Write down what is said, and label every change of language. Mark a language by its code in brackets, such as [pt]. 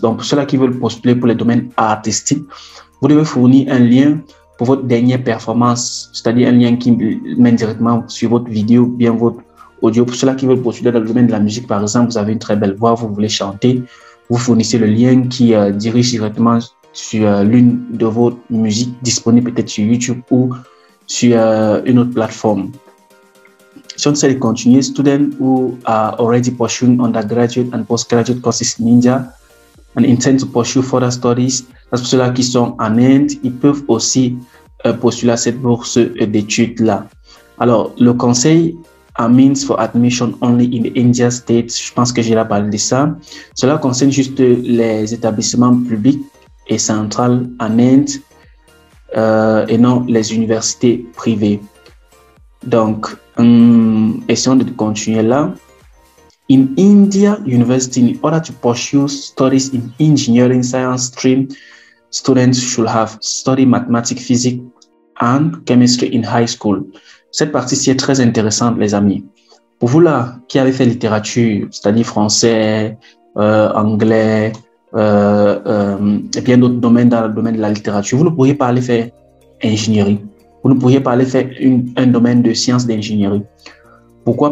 [fr] Donc, pour ceux-là qui veulent postuler pour les domaines artistiques, vous devez fournir un lien pour votre dernière performance, c'est-à-dire un lien qui mène directement sur votre vidéo, bien votre audio. Pour ceux-là qui veulent postuler dans le domaine de la musique, par exemple, vous avez une très belle voix, vous voulez chanter, vous fournissez le lien qui dirige directement sur l'une de vos musiques disponibles peut-être sur YouTube ou sur une autre plateforme. Si on essaie de continuer, [en] students who are already pursuing undergraduate and postgraduate courses in India and intend to pursue further studies. [fr] Parce que ceux-là qui sont en Inde, ils peuvent aussi postuler à cette bourse d'études-là. Alors, le conseil a [en] means for admission only in the India States. [fr] Je pense que j'ai là parlé de ça. Cela concerne juste les établissements publics et centrales en Inde et non les universités privées. Donc, essayons de continuer là. [en] In India University, in order to pursue studies in engineering science stream, students should have studied mathematics, physics and chemistry in high school. [fr] Cette partie-ci est très intéressante, les amis. Pour vous là, qui avez fait littérature, c'est-à-dire français, anglais, et bien d'autres domaines dans le domaine de la littérature, vous ne pourriez pas aller faire ingénierie. Vous ne pourriez pas aller faire un domaine de sciences d'ingénierie. Pourquoi?